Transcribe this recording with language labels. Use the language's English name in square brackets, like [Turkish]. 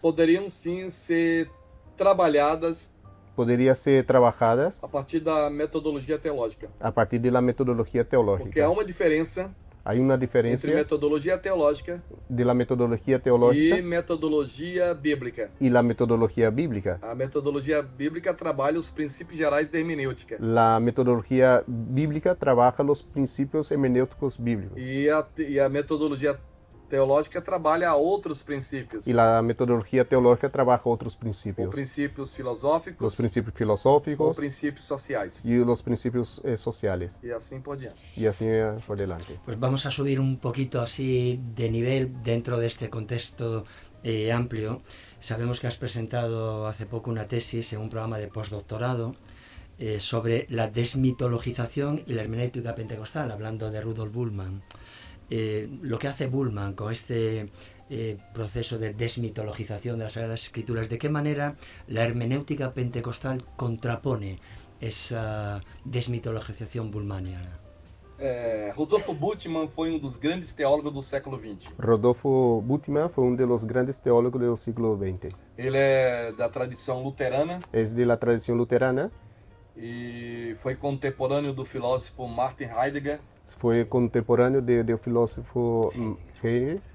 [Portuguese] poderiam sim ser trabalhadas [Spanish] podrían ser trabajadas [Portuguese] a partir da metodologia teológica. [Spanish] a partir de la metodología [Portuguese] Porque [Spanish] teológica. [Portuguese] há uma diferença [Spanish] Hay una [Portuguese] entre [Spanish] diferencia [Portuguese] metodologia teológica [Spanish] de la metodología [Portuguese] e [Spanish] teológica [Portuguese] metodologia bíblica. [Spanish] y la metodología bíblica. [Portuguese] A metodologia bíblica trabalha os princípios gerais da hermenêutica. [Spanish] La metodología bíblica trabaja los principios hermenéuticos bíblicos [Portuguese] E a metodologia teológica trabalha outros princípios. [Spanish] Y la metodología teológica trabaja otros [Portuguese] Ou [Spanish] principios. [Portuguese] princípios filosóficos, [Spanish] Los principios [Portuguese] ou [Spanish] filosóficos [Portuguese] princípios sociais. [Spanish] y los principios sociales. [Portuguese] E assim por diante. [Spanish] Y así por delante. Pues vamos a subir un poquito así de nivel dentro de este contexto amplio. Sabemos que has presentado hace poco una tesis en un programa de postdoctorado sobre la desmitologización y la hermenéutica pentecostal, hablando de Rudolf Bultmann. Lo que hace Bultmann con este proceso de desmitologización de las Sagradas Escrituras, ¿de qué manera la hermenéutica pentecostal contrapone esa desmitologización bultmanniana? [Portuguese] Rodolfo Bultmann foi dos grandes teólogos do século XX. [Spanish] Rodolfo Bultmann fue uno de los grandes teólogos del siglo XX. [Portuguese] Ele é da tradição luterana [Spanish] Es de la tradición luterana, [Portuguese] e foi contemporâneo do filósofo Martin Heidegger. [Spanish] fue contemporáneo del filósofo Hegel.